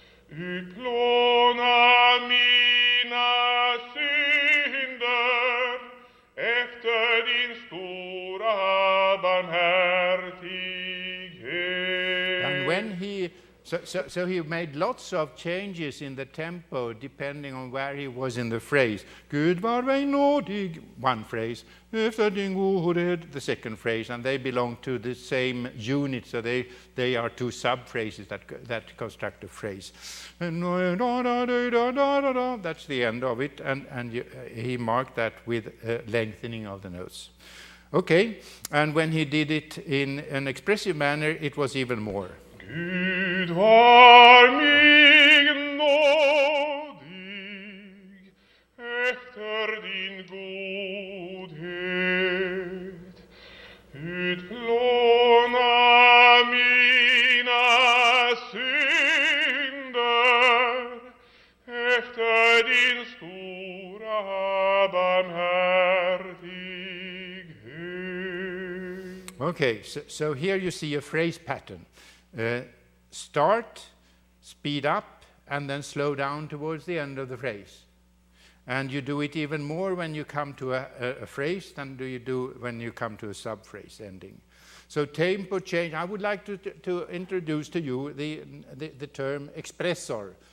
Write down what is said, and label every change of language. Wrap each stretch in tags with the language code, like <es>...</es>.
<sv>Utplåna mina synder efter din stora barmhärtighet.</sv> <en>And when he So he made lots of changes in the tempo depending on where he was in the phrase.</en> <sv>Gud var mig nådig,</sv> <en>one phrase,</en> <sv>efter din godhet,</sv> <en>the second phrase, and they belong to the same unit, so they are two sub-phrases that construct a phrase. That's the end of it, and he marked that with lengthening of the notes. Okay, and when he did it in an expressive manner, it was even more.</en> <sv>Gud var mig nådig efter din godhet. Utplåna mina synder efter din stora barmhärtighet.</sv> <en>Okay, so here you see a phrase pattern. Start, speed up, and then slow down towards the end of the phrase. And you do it even more when you come to a phrase than you do when you come to a sub-phrase ending. So tempo change, I would like to introduce to you the term expressor.</en>